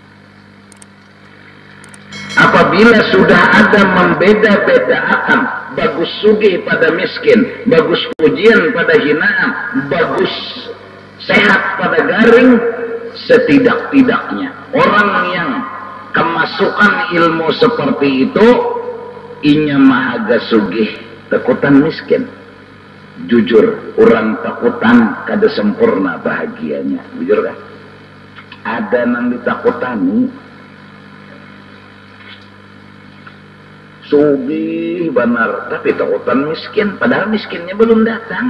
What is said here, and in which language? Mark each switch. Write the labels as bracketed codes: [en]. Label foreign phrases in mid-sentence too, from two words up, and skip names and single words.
[bjn] Apabila sudah ada membeda-bedakan bagus sugih pada miskin, bagus pujian pada hinaan, bagus sehat pada garing, setidak-tidaknya orang yang kemasukan ilmu seperti itu inya mahaga sugih takutan miskin. Jujur, orang takutan kada sempurna bahagianya. Jujur kan? Ada nang ditakutani sugih benar, tapi takutan miskin, padahal miskinnya belum datang.